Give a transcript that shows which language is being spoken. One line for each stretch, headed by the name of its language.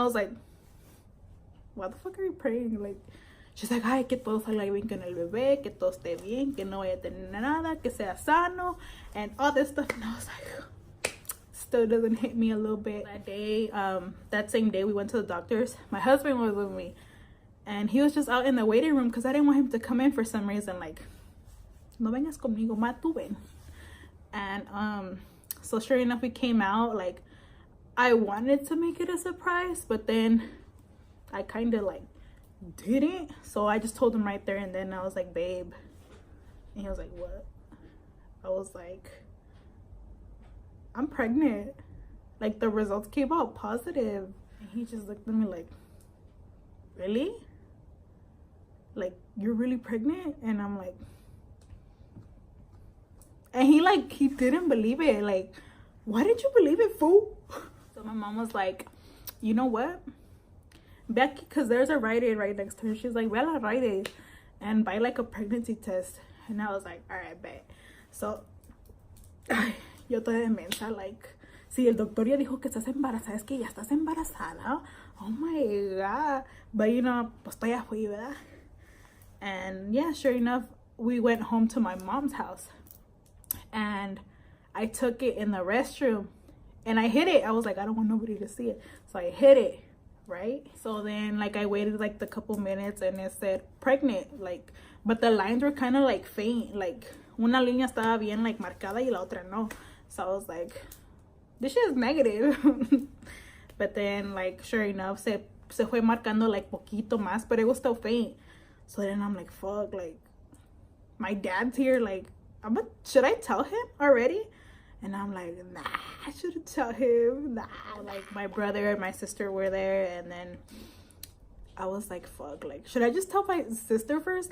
English: I was like, why the fuck are you praying? Like, she's like,
Spanish: ay, que todo salga bien con el bebé, que todo esté bien, que no vaya a tener nada, que sea sano,
English: and all this stuff. And I was like, still doesn't hit me a little bit. That day, that same day we went to the doctor's, my husband was with me, and he was just out in the waiting room because I didn't want him to come in for some reason.
Spanish: Like, no vengas conmigo, ma tú ven.
English: And so sure enough, we came out. Like, I wanted to make it a surprise, but then I kind of like didn't. So I just told him right there and then. I was like, babe. And he was like, what? I was like, I'm pregnant. Like, the results came out positive. And he just looked at me like, really? Like, you're really pregnant? And I'm like, and he didn't believe it. Like, why didn't you believe it, fool? So my mom was like, you know what, Becky, because there's a Rite Aid right next to her. She's like, well, a Rite Aid and buy like a pregnancy test. And I was like, all right, bet.
Spanish: So yo toda de mensa, like, si el doctor ya dijo que estás embarazada, es que ya estás embarazada.
English: Oh my god. But you know,
Spanish: pues ya fui, ¿verdad?
English: And yeah, sure enough, we went home to my mom's house. And I took it in the restroom and I hid it. I was like, I don't want nobody to see it. So I hid it, right? So then, like, I waited like a couple minutes and it said pregnant, like, but the lines were kind of like faint.
Spanish: Like, una línea estaba bien like marcada y la otra no.
English: So I was like, this shit is negative. But then, like, sure enough,
Spanish: se fue marcando like poquito más,
English: but it was still faint. So then I'm like, fuck, like, my dad's here, like, should I tell him already? And I'm like, nah, I shouldn't tell him. Nah. Like, my brother and my sister were there, and then I was like, fuck, like, should I just tell my sister first?